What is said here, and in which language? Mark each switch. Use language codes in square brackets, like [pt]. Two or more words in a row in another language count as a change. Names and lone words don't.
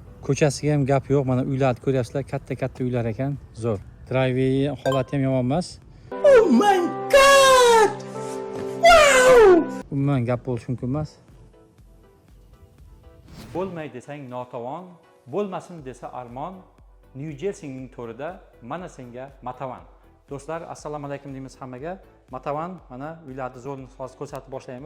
[uz] Ko'chasiga ham gap yo'q. Mana uylarni ko'ryapsizlar, katta uylar ekan, zo'r. Drivey holati ham yomon emas. [en] Oh my god! Wow! [uz] Umuman gap bo'lish mumkin emas. Bo'lmaydi desang notavon, bo'lmasin desa armon, New Jerseyning to'rida mana senga Matavan. Do'stlar, assalomu alaykum deymiz hammaga. Matavan, mana uylarni zo'rni hozir ko'rsatib boshlaymiz.